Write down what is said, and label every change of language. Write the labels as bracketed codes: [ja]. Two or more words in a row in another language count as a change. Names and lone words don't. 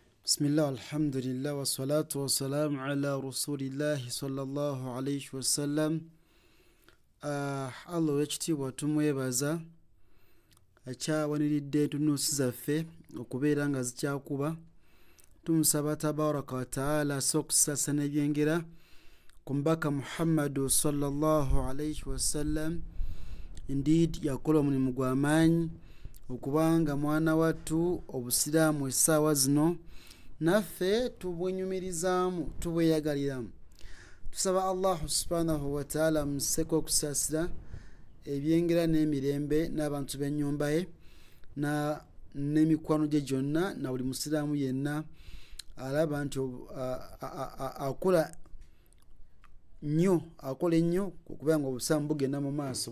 [ar] بسم الله، الحمد لله، والصلاة والسلام على رسول الله صلى الله عليه وسلم. [lg] Allah wekitiibwa tumwebaza akyawaniridde entunuusi zaffe okubeera nga zikyakuba. Tumusaba [ar] تبارك وتعالى [lg] asokusasana ebyengera ku mbaka Muhammadu [ar] صلى الله عليه وسلم. [lg] Indeed yakola omulimu gw'amaanyi okubanga mwana wattu obusiraamu essaawa zino naffe tubwenyumirizaamu tubweyagaliramu. Tusaba Allah [ar] سبحانه وتعالى [lg] museko okusasira ebyengera n'emirembe n'abantu b'ennyumba ye n'emikwano gye gyonna na buli musiraamu yenna alaba nti akola ennyo okubeera nga obusiraamu bugenda mu maaso.